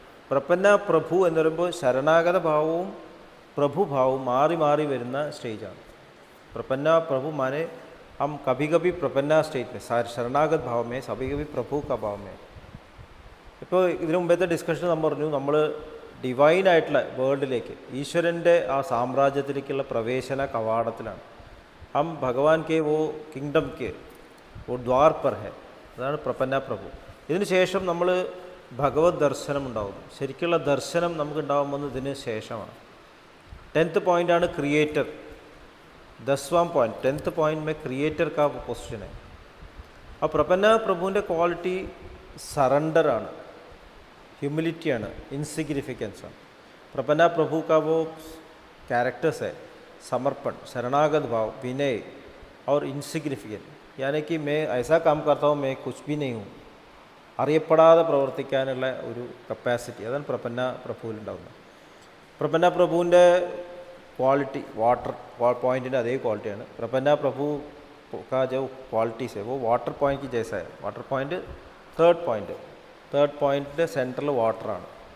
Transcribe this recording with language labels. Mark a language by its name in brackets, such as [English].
[Malayalam] പ്രപന്ന പ്രഭു എന്ന് പറയുമ്പോൾ ശരണാഗത ഭാവവും പ്രഭുഭാവവും മാറി മാറി വരുന്ന സ്റ്റേജാണ്. [Hindi] പ്രപന്ന പ്രഭു മാനെ हम कभी कभी प्रपन्ना स्टेट में शरणागत भाव में, कभी कभी प्रभु का भाव में. [Malayalam] ഇപ്പോൾ ഇതിനു മുമ്പത്തെ ഡിസ്കഷൻ നമ്മൾ പറഞ്ഞു, നമ്മൾ ഡിവൈനായിട്ടുള്ള വേൾഡിലേക്ക്, ഈശ്വരൻ്റെ ആ സാമ്രാജ്യത്തിലേക്കുള്ള പ്രവേശന കവാടത്തിലാണ്. [Hindi] हम भगवान के वो किंगडम के वो द्वार पर है. [Malayalam] അതാണ് പ്രപന്ന പ്രഭു. ഇതിന് ശേഷം നമ്മൾ ഭഗവത് ദർശനം ഉണ്ടാകുന്നു. ശരിക്കുള്ള ദർശനം നമുക്ക് ഉണ്ടാകുമ്പോൾ ഇതിന് ശേഷമാണ്. 10th പോയിൻ്റാണ് ക്രിയേറ്റർ. 10वां പോയിന്റ്, 10th പോയിന്റ് में ക്രിയേറ്റർ का പൊസിഷൻ है. ആ പ്രപന്ന പ്രഭുവിൻ്റെ ക്വാളിറ്റി സറണ്ടറാണ്, ഹ്യൂമിലിറ്റിയാണ്, ഇൻസിഗ്നിഫിക്കൻസ് ആണ്. [Hindi] പ്രപന്ന പ്രഭു का वो कैरेक्टर्स है समर्पण, शरणागत भाव, विनय और इनसिग्निफिकेंट. यानी कि मैं ऐसा काम करता हूँ, मैं कुछ भी नहीं हूँ. [Malayalam] അറിയപ്പെടാതെ പ്രവർത്തിക്കാനുള്ള ഒരു കപ്പാസിറ്റി, അതാണ് പ്രപന്ന പ്രഭുവിലുണ്ടാകുന്നത്. പ്രപന്ന പ്രഭുവിൻ്റെ ക്വാളിറ്റി വാട്ടർ पॉइंट അതേ ക്വാളിറ്റിയാണ്. [Hindi] പ്രപന്ന പ്രഭു का जो क्वालिटीज़ है वो वाटर पॉइंट की जैसा है. [English] water point third [Malayalam] पॉइंटिൻ്റെ സെൻറ്ററിൽ വാട്ടറാണ്.